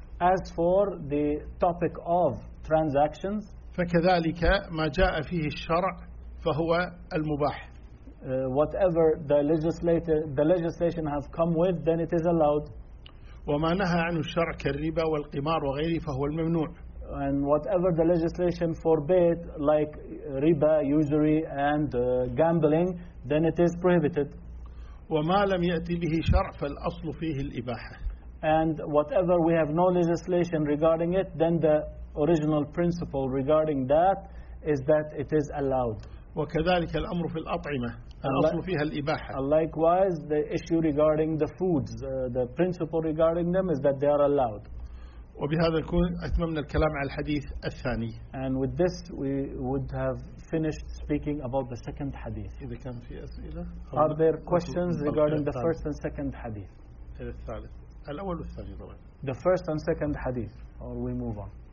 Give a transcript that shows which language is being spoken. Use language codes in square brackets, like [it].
[en] as for the topic of transactions, [ar] فكذلك ما جاء فيه الشرع فهو المباح. [en] Whatever the legislation has come with, then it is allowed. [ar] وما نهى عنه الشرع كالربا والقمار وغيره فهو الممنوع. [en] And whatever the legislation forbid, like riba, usury, and gambling, then it is prohibited. [ar] وما لم يأتي به شرع فالأصل فيه الإباحة. [en] And whatever we have no legislation regarding it, then the original principle regarding that is that it is allowed. [ar] وكذلك الأمر في الأطعمة الأصل فيها الإباحة. [en] Likewise, the issue regarding the foods, the principle regarding them is that they are allowed. [ar] وبهذا نكون أتممنا الكلام على الحديث الثاني. [en] And with this we would have finished speaking about the second hadith. [ar] إذا كان في أسئلة. [en] Are there questions regarding the first and second hadith? [ar] إلى الثالث. الأول والثاني طبعا. [en] The first and second hadith, or we move on.